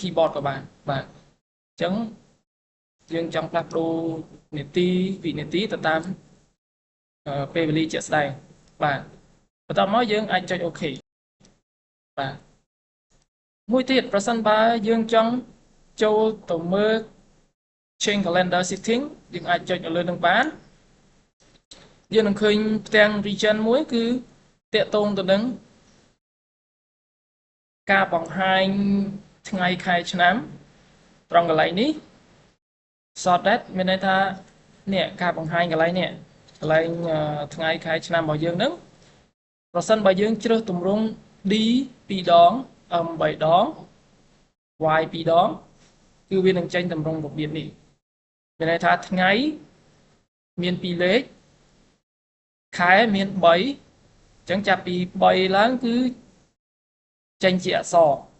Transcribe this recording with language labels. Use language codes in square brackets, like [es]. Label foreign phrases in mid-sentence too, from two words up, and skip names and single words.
[km] keyboard ក៏បានបាទអញ្ចឹងយើងចង់ផ្លាស់ប្ដូរនាទីវិនាទីទៅតាមពេលវេលាជាក់ស្ដែងបាទបន្ទាប់មកយើងអាចចុច OK បាទមួយទៀតប្រសិនបើយើងចង់ចូលទៅមើល [en] change calendar setting [km] យើងអាចចុចនៅលើនឹងបានយើងនឹងឃើញផ្ទាំង region មួយគឺតាក់ទងទៅនឹង ការបង្ហាញថ្ងៃខែឆ្នាំត្រង់កន្លែងនេះ [en] sort date [km] មានន័យថានេះការបង្ហាញក ន្លែងនេះកន្លែងថ្ងៃខែឆ្នាំរបស់យើងហ្នឹងប្រសិនបើយើងជ្រើសទម្រង់ D 2ដង M 3ដង Y 2ដងគឺវានឹងចេញទម្រង់របៀបនេះមានន័យថាថ្ងៃមាន2លេខខែមាន3អញ្ចឹងចាប់ពី3ឡើងគឺចេញជាអក្សរ